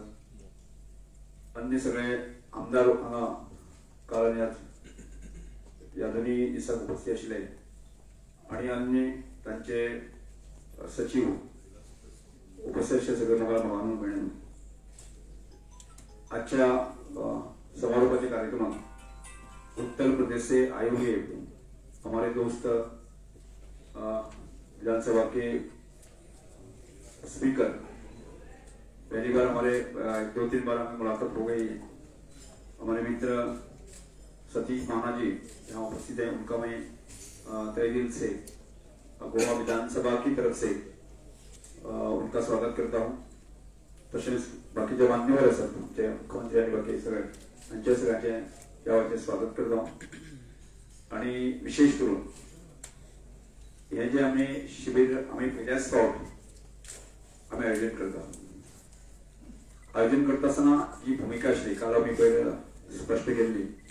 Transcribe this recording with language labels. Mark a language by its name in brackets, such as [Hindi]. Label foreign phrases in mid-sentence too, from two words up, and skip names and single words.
[Konkani] अन्य सगळे आमदार हांगा काल आनी आज ह्या दोनी दिसाक उपस्थित आशिल्ले आणि अन्य तांचे सचिव उपस्थित आशिल्ले सगळे म्हाका भावांनो भयणींनो, आजच्या समारोपाच्या कार्यक्रमात [Hindi] उत्तर प्रदेश से आए हुए हमारे दोस्त विधानसभा के स्पीकर पहली बार हमारे 2-3 बार हमें मुलाकात हो गई. हमारे मित्र सतीश महाना जी यहाँ उपस्थित है. उनका मैं तहे दिल से गोवा विधानसभा की तरफ से उनका स्वागत करता हूँ. [Konkani] तसेच बाकीचे मान्यवर आसात, मुख्यमंत्री आणि बाकी सगळ्यांचे ह्या वेळाचेर स्वागत करता आणि विशेष करून हे जे आमी शिबीर आमी पहिल्याच फावट आमी आयोजन करता आयोजन करता आसतना जी भूमिका आशिल्ली काल आमी पयले स्पष्ट केल्ली